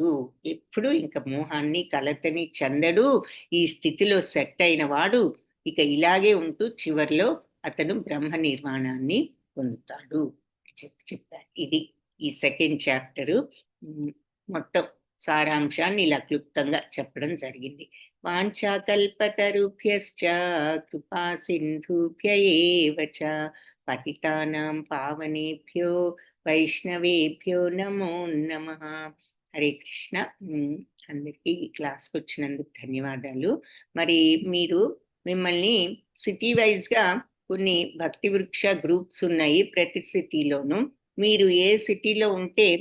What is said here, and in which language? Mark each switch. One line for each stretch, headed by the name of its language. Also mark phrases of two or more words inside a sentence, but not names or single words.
Telugu: ఎప్పుడు ఇంకా మోహాన్ని, కలతని చెందడు. ఈ స్థితిలో సెట్ అయిన వాడు ఇక ఇలాగే ఉంటూ చివరిలో అతను బ్రహ్మ నిర్మాణాన్ని పొందుతాడు చెప్పారు. ఇది ఈ
English: second chapter
Telugu: మొత్తం సారాంశాన్ని ఇలా క్లుప్తంగా చెప్పడం జరిగింది.
Sanskrit: వాంఛాకల్పతరుభ్యశ్చ కృపా సింధుభ్య ఏవ చ పతితానాం పావనేభ్యో వైష్ణవేభ్యో నమో నమః. హరే కృష్ణ.
Telugu: అందరికీ ఈ క్లాస్కి వచ్చినందుకు ధన్యవాదాలు. మరి మిమ్మల్ని సిటీ వైజ్గా కొన్ని భక్తి వృక్ష గ్రూప్స్ ఉన్నాయి ప్రతి సిటీలోనూ. మీరు ఏ సిటీలో ఉంటే